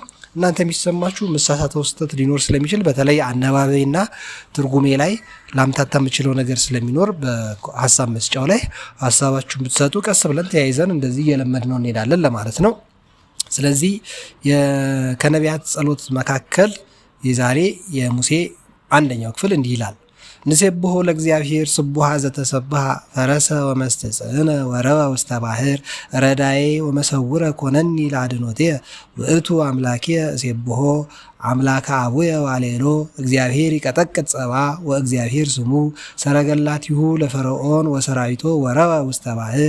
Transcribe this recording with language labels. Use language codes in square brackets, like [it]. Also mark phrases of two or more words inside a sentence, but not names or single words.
[am] እናንተ የሚሰማችሁ መሳሳተው ስህተት ሊኖር ስለሚችል በተለይ አነባበይና ትርጉሜ ላይ ላምታታ የምችለው ነገር ስለሚኖር በሀሳብ መስጫው ላይ ሀሳባችሁን ብትሰጡ ቀስ ብለን ተያይዘን እንደዚህ እየለመድነው እንሄዳለን ለማለት ነው። ስለዚህ ከነቢያት ጸሎት መካከል የዛሬ የሙሴ አንደኛው ክፍል እንዲህ ይላል። [gez] ንሴብሖ ለእግዚአብሔር ስቡሐ ዘተሰብሐ ፈረሰ ወመስተጽእነ ወረበ ውስተ ባሕር ረዳዬ ወመሰውረ ኮነኒ ለአድኅኖትየ ውእቱ አምላክየ እሴብሖ አምላከ አቡየ ዋሌሎ እግዚአብሔር ይቀጠቅጥ ጸባ ወእግዚአብሔር ስሙ ሰረገላቲሁ ለፈርዖን ወሰራዊቶ ወረበ ውስተ ባሕር